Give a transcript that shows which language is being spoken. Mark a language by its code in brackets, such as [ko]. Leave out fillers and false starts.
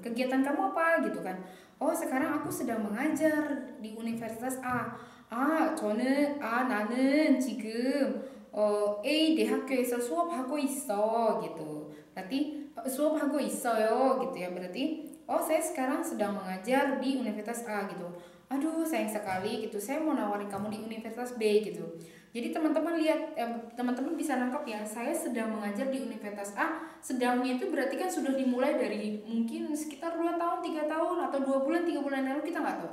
[id] Kegiatan kamu apa gitu kan? Oh sekarang aku sedang mengajar di Universitas A. [ko] 나는 지금 A 대학교에서 수업하고 있어 gitu. [id] Berarti [ko] 수업하고 있어요 [id] gitu ya. Berarti saya sekarang sedang mengajar di Universitas A gitu. Aduh sayang sekali gitu, saya mau nawarin kamu di Universitas B gitu. Jadi teman-teman lihat, teman-teman bisa nangkap ya, saya sedang mengajar di Universitas A. Sedangnya itu berarti kan sudah dimulai dari mungkin sekitar 2 tahun, 3 tahun, atau 2 bulan, 3 bulan lalu, kita nggak tahu.